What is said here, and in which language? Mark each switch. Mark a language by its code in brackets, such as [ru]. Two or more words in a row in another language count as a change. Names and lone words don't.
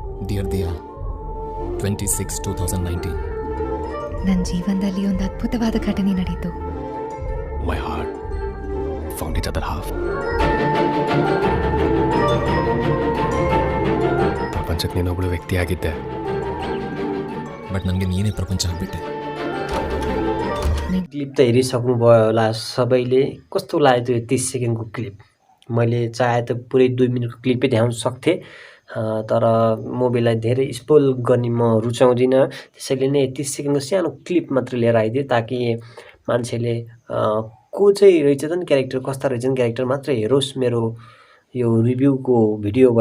[en] Dear Dia, 26 2019. [kn] ನನ್ನ ಜೀವನದಲ್ಲಿ ಒಂದು ಅದ್ಭುತವಾದ ಘಟನೆ ನಡೆಯಿತು. [en] My heart found its other half. [kn] ಪ್ರಪಂಚಕ್ಕೆ ನೀನೊಬ್ಬಳು ವ್ಯಕ್ತಿಯಾಗಿದ್ದೆ, ಬಟ್ ನನಗೆ ನೀನೇ ಪ್ರಪಂಚ ಆಗ್ಬಿಟ್ಟೆ. [ne] क्लिप त हेरिसक्नुभयो होला सबैले। कस्तो लाग्यो त्यो 30 सेकेन्डको क्लिप? मैले चाहे त पुरै 2 मिनटको क्लिपै देखाउन सक्थेँ, तर मुभीलाई धेरै स्पोइल गर्ने म रुचाउँदिनँ। त्यसैले नै 30 सेकेन्डको सानो क्लिप मात्र लिएर आइदिएँ, ताकि मान्छेले को चाहिँ रहेछ त नि क्यारेक्टर, कस्ता रहेछन् क्यारेक्टर मात्र हेरोस् मेरो यो रिभ्यूको भिडियोबाट।